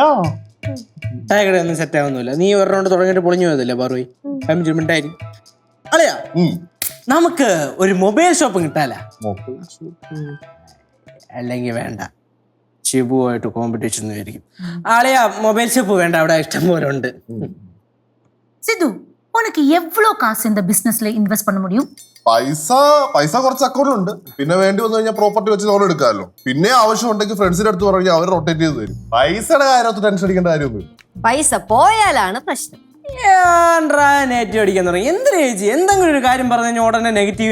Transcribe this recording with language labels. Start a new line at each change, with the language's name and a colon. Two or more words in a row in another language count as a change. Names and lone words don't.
Malayalam: മിഠായി കട ഒന്നും സെറ്റ് ആവുന്നില്ല. നീ ഒരു റൗണ്ട് തുടങ്ങിയിട്ട് പൊളിഞ്ഞു പോയതല്ലേ പാറുയി? മിഠായി അളയാ, നമുക്ക് ഒരു
English: mobile shop
Malayalam: കിട്ടാല. അല്ലെങ്കിൽ വേണ്ട, ഷിബുവായിട്ട് കോമ്പറ്റീഷൻ ആയിരിക്കും. ആളെയാ
English: mobile shop
Malayalam: വേണ്ട, അവിടെ ഇഷ്ടം പോലെ ഉണ്ട്.
Tamil: சித்து, உனக்கு எவ்வளவு காசு இந்த பிசினஸ்ல இன்வெஸ்ட் பண்ண முடியும்?
Malayalam: പൈസ കുറച്ച് അക്കൗണ്ടിലുണ്ട്. പിന്നെ വേണ്ടി വന്നു കഴിഞ്ഞാൽ പ്രോപ്പർട്ടി വെച്ച് ലോൺ എടുക്കാമല്ലോ. പിന്നെ ആവശ്യമുണ്ടെങ്കിൽ ഫ്രണ്ട്സിന്റെ അടുത്ത് പറഞ്ഞാൽ അവർ റൊട്ടേറ്റ് ചെയ്ത് തരും. പൈസയുടെ കാര്യത്തിൽ ടെൻഷൻ അടിക്കേണ്ട കാര്യമൊന്നും. പൈസ പോയാലാണ് പ്രശ്നം. നെഗറ്റീവ് അടിക്കാൻ തുടങ്ങി. എന്തിനാ ചേച്ചി? എന്തെങ്കിലും ഒരു കാര്യം പറഞ്ഞു കഴിഞ്ഞാൽ ഉടനെ നെഗറ്റീവ്.